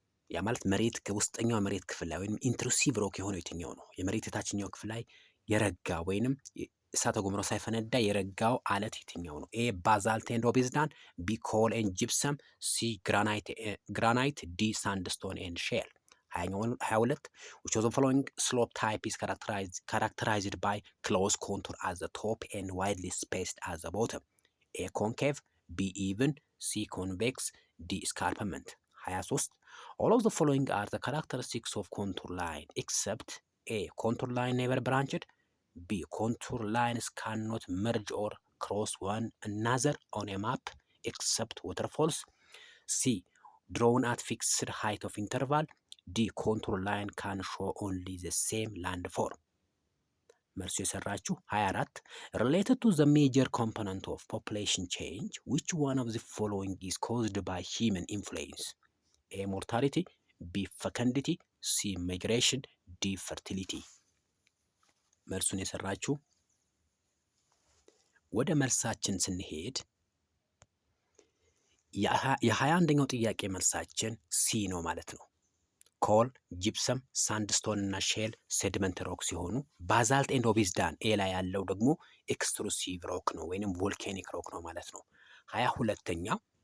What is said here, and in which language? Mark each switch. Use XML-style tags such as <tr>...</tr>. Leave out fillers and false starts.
<am>ያ ማለት መሬት ከውስጠኛው መሬት ክፍል ላይ ወይም ኢንትሩሲቭ ሮክ የሆነው የትኛው ነው? የመሬት የታችኛው ክፍል ላይ የረጋ ወይንም እሳተ ገሞራው ሳይፈነዳ የረጋው አለት የትኛው ነው?</am> <en>ኤ ባዛልት ኤንድ ኦቤዝዳን፣ ቢ ኮል ኤንድ ጂፕሰም፣ ሲ ግራናይት፣ ዲ ሳንድስቶን ኤንድ ሼል። 22 which of the following slope type is characterized by close contour at the top and widely spaced at the bottom? A concave, B even, C convex, D escarpment. 23 all of the following are the characteristics of contour line except A contour line never branched, B contour lines cannot merge or cross one another on a map except waterfalls, C drawn at fixed height of interval, D contour line can show only the same landform.</en> <am>መልሱ የሰራችሁ</am> <en>24 related to the major component of population change which one of the following is caused by human influence? A mortality, B fecundity, C migration, D fertility.</en> <am>መልሱን የሰራችሁ ወደ መልሳችን ስንሄድ የ21ኛው ጥያቄ መልሳችን ሲ ነው ማለት ነው። ኮል፣ ጂፕሰም፣ ሳንድስቶን እና ሼል ሴድመንት ሮክ ሲሆኑ ባዛልት ኤንድ ኦቤዝዳን ኤ ላይ ያለው ደግሞ ኤክስትሩሲቭ ሮክ ነው ወይንም ቮልካኒክ ሮክ ነው ማለት ነው። 22ኛው</am>